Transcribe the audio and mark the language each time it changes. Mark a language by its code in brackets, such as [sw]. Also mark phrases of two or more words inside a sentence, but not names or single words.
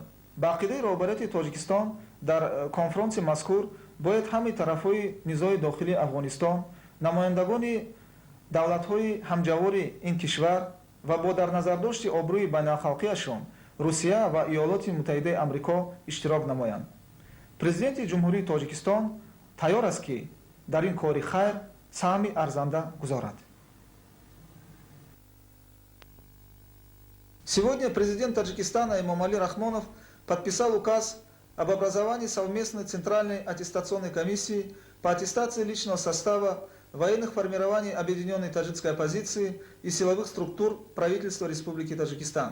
[tg] ба ақидаи роҳбарияти Тоҷикистон дар конфронси мазкур бояд ҳамаи тарафҳои низои дохилии Афғонистон, намояндагони давлатҳои ҳамҷавори ин кишвар ва бо дар назардошти обрӯи байналхалқияшон Русия ва Иёлоти Муттаҳидаи Амрико иштирок намоянд. президенти ҷумҳурии Тоҷикистон тайёр аст ки дар ин кори хайр саҳми арзанда гузорад. [ru] Сегодня президент Таджикистана Эмомалӣ Рахмонов подписал указ об образовании совместной Центральной аттестационной комиссии по аттестации личного состава военных формирований объединенной таджикской оппозиции и силовых структур правительства Республики Таджикистан.